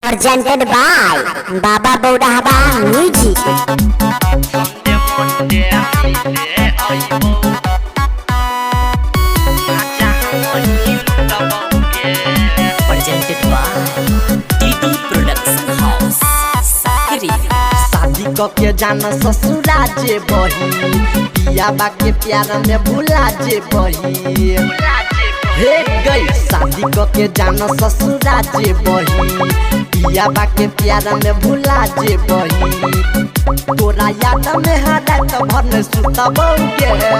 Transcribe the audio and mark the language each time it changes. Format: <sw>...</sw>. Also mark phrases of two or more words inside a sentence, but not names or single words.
<en>presented by Baba Bodhaba Music. Presented by TT Production House.</en> <bho>शादी के जाना ससुरा जे बही पिया बा के प्यार में भुला जे बही हे गई शादी के जाना ससुरा जे बही पिया बा के प्यार में भुला जे बही तोरा याद में हरा तो भर सुतबोगे</bho>